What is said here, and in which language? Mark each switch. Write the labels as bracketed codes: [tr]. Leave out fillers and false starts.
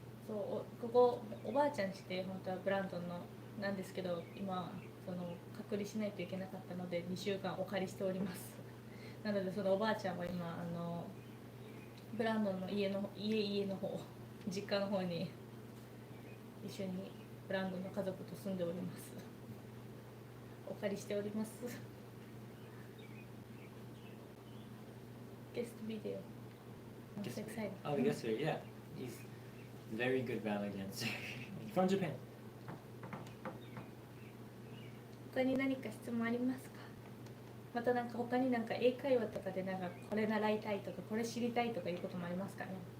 [ja] そうここおばあちゃんちで本当はブランドンのなんですけど今その隔離しないといけなかったので2週間お借りしておりますなのでそのおばあちゃんは今ブランドンの家の方実家の方に一緒にブランドンの家族と住んでおりますお借りしておりますゲストビデオ [en] I'm so excited. Oh, the guest here, yeah. He's very good ballet dancer. From Japan. [ja] 他に何か質問ありますかまたなんか他になんか英会話とかでなんかこれ習いたいとかこれ知りたいとかいうこともありますかね